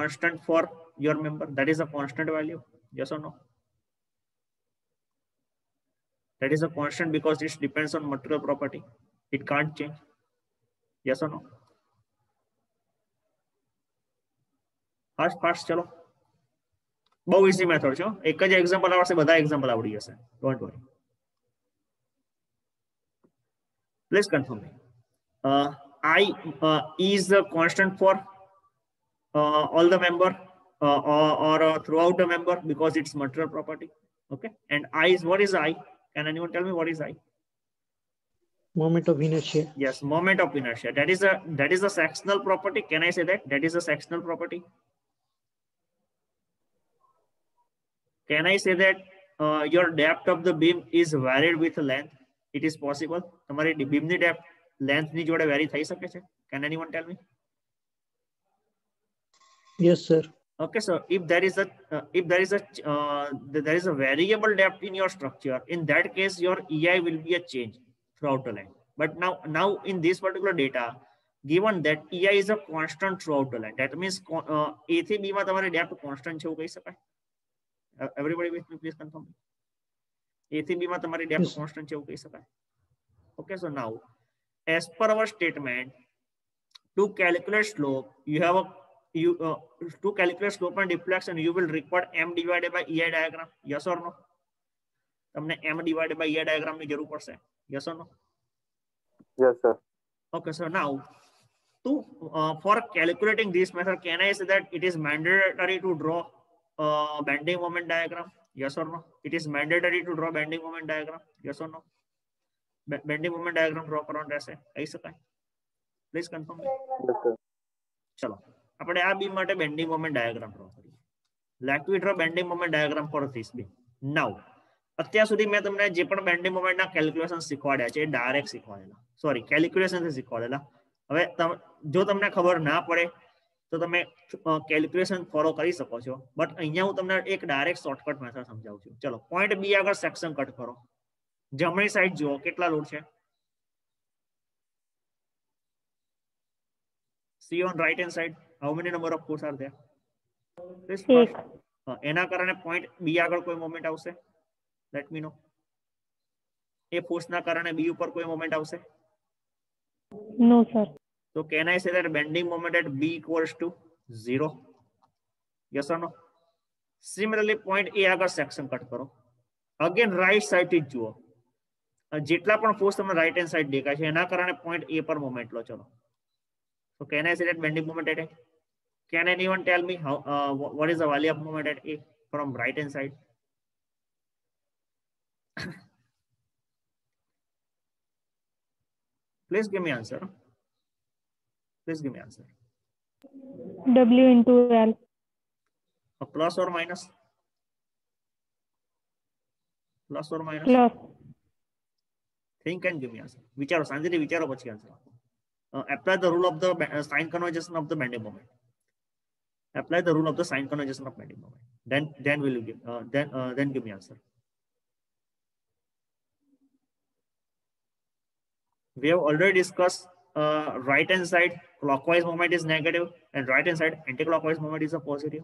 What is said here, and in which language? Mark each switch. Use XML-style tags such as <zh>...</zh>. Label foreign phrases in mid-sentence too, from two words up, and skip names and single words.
<en>constant for your member. That is a constant value. Yes or no? That is a constant because it depends on material property. It can't change. Yes or no? Fast चलो.</en> <gu>बहुत</gu> <en>easy method</en> <gu>છે. એક જ example આવશે, બધા example આવડી જશે.</gu> <en>Don't worry. Please confirm me. I is the constant for all the member or throughout the member because it's material property. Okay, and I is, what is I? Can anyone tell me what is I? Moment of inertia. Yes, moment of inertia. That is a sectional property. Can I say that? That is a sectional property. Can I say that your depth of the beam is varied with length? It is possible.</en> <gu>તમારી beam ની</gu> <en>depth length</en> <gu>ની જોડે vary થઈ શકે છે?</gu> <en>Can anyone tell me? Yes, sir. Okay, so if there is a variable depth in your structure, in that case your EI will be a change throughout the length. But now in this particular data, given that EI is a constant throughout the length, that means</en> <gu>A થી B માં તમારી depth constant છે એવું કહી શકાય?</gu> <en>Everybody with me, please confirm.</en> <gu>A થી B માં તમારી depth</gu> <en>Yes.</en> <gu>constant છે એવું કહી શકાય?</gu> <en>Okay, so now as per our statement, to calculate slope, to calculate slope and deflection, you will require M divided by EI diagram. Yes or no? તમને M divided by EI diagram</en> <gu>ની જરૂર પડશે.</gu> <en>Yes or no? Yes, sir. Okay, so now for calculating this method, can I say that it is mandatory to draw bending moment diagram? Yes or no? It is mandatory to draw bending moment diagram. Yes or no? Bending moment diagram draw</en> <gu>કરવાનો રહેશે. કહી શકાય?</gu> <en>Please confirm. Yes, sir.</en> <gu>ચલો આપણે આ બીમ માટે</gu> <en>bending moment diagram draw</en> <gu>કરીએ.</gu> <en>Let me draw bending moment diagram for this beam.</en> <gu>નાઉ અત્યાર સુધી મેં તમને જે પણ બેન્ડિંગ મોમેન્ટના કેલ્ક્યુલેશન શીખવાડ્યા છે એ ડાયરેક્ટ શીખવાડેલા, સોરી કેલ્ક્યુલેશનથી શીખવાડેલા. હવે જો તમને ખબર ના પડે તો તમે કેલ્ક્યુલેશન ફોલો કરી શકો છો, બટ અહીંયા હું તમને એક</gu> <en>direct shortcut method</en> <gu>સમજાવું છું. ચલો</gu> <en>point B</en> <gu>આગળ</gu> <en>section cut</en> <gu>કરો. જમણી સાઈડ જુઓ કેટલા લોડ છે.</gu> <en>See on right hand side how many number of force are there? This first.</en> <gu>એના કારણે</gu> <en>point B</en> <gu>આગળ કોઈ મોમેન્ટ આવશે?</gu> <en>let me know.</en> <gu>એ ફોર્સના કારણે બી ઉપર કોઈ મોમેન્ટ આવશે?</gu> <en>No, sir. So can I say that bending moment at B equals to 0? Yes or no? Similarly, point A</en> <gu>આગળ સેક્શન કટ કરો.</gu> <en>again right side</en> <gu>થી જુઓ. જેટલા પણ ફોર્સ તમને</gu> <en>right hand side</en> <gu>દેખાય છે એના કારણે</gu> <en>point A</en> <gu>પર મોમેન્ટ લો. ચલો.</gu> <en>So can I say that bending moment at A? Can anyone tell me how what is the value of moment at A from right hand side? Please give me answer. Please give me answer. W into L. A plus or minus? Plus or minus? Plus. Think and give me answer.</en> <gu>વિચારો શાંતિથી વિચારો પછી આન્સર આપો.</gu> <en>Apply the rule of the sign convergence of the bending moment. Apply the rule of the sign convergence of bending moment. Then will you give then give me answer. We have already discussed right hand side clockwise moment is negative and right hand side anti-clockwise moment is a positive.</en>